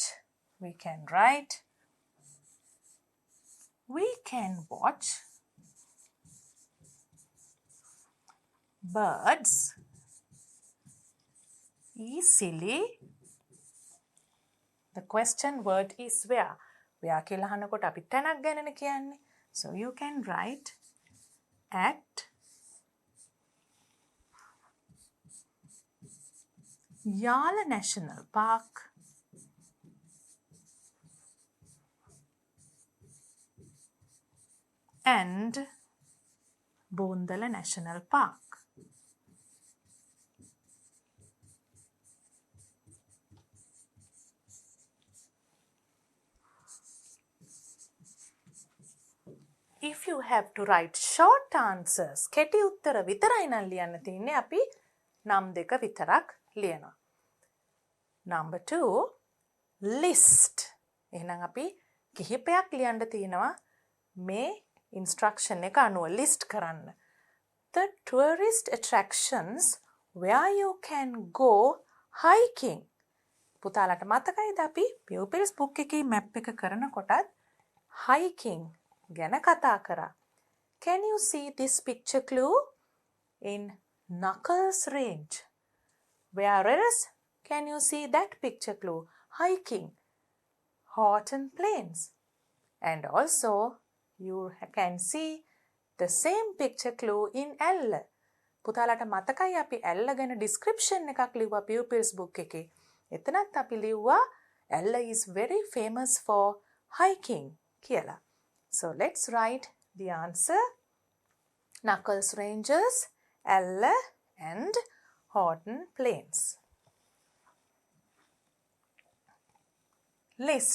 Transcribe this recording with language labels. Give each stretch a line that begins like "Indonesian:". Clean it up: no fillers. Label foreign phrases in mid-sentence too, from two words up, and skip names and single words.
English: We can write, we can watch birds easily. The question word is where.
Sinhala: Where කියලා අහනකොට අපි තැනක් ගැනනේ කියන්නේ.
English: So you can write at Yala National Park and Boondala National Park. If you have to write short answers,
Sinhala: කෙටි උත්තර විතරයි නම් ලියන්න තියෙන්නේ අපි නම් දෙක විතරක් ලියනවා.
English: Number 2, list.
Sinhala: එහෙනම් අපි කිහිපයක් ලියන්න තියෙනවා මේ instruction එක අනුව list කරන්න.
English: The tourist attractions where you can go hiking.
Sinhala: පුතාලට මතකයිද අපි Pupils book එකේ map එක කරනකොටත් hiking ගැන කතා කරා.
English: Can you see this picture clue in Knuckles range? Where else can you see that picture clue? Hiking, Horton Plains. And also you can see the same picture clue in L.
Sinhala: පුතාලට මතකයි අපි L ගැන description එකක් ලිව්වා Pupils book එකේ. එතනත් අපි ලිව්වා
English: L is very famous for hiking
Sinhala: කියලා.
English: So let's write the answer. Knuckles Ranges, Ella and Horton Plains. List.